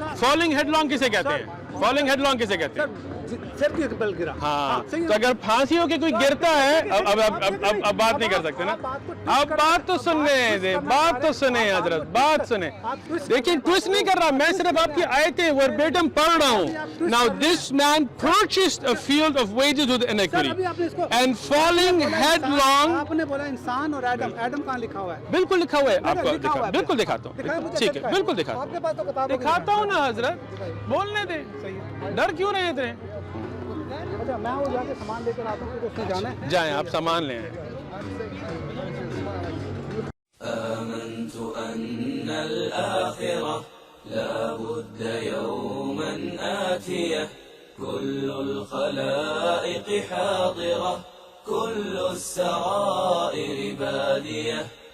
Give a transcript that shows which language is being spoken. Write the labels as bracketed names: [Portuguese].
[English] falling headlong [Urdu] کسے کہتے ہیں؟ فالنگ ہیڈ لانگ کسے کہتے ہیں؟ سر کی بل گرا. ہاں تو اگر پھانسی ہو کے کوئی گرتا ہے, اب بات نہیں کر سکتے نا. اب بات تو سننے دیں, بات تو سنیں حضرت, بات سنیں. دیکھیں ٹویسٹ نہیں کر رہا, میں صرف آپ کی آیتیں وربیٹم پڑھ رہا ہوں. [English] Now this man purchased a field of wages with iniquity and falling headlong. [Urdu] آپ نے بولا انسان اور ایڈم, ایڈم کہاں لکھا ہوا ہے؟ بالکل لکھا ہوا ہے, آپ کو بالکل دکھاتا ہوں. ٹھیک ہے بالکل دکھاتا ہوں نا حضرت, بولنے دیں, ڈر کیوں رہے اتنے. اچھا میں وہ جا کے سامان لے کر آتا ہوں, اس میں جانا ہے. جائیں آپ سامان لیں. [Arabic] آمنت أن الآخرة لا بد يوما آتية كل الخلائق حاضرة كل السرائر بادية.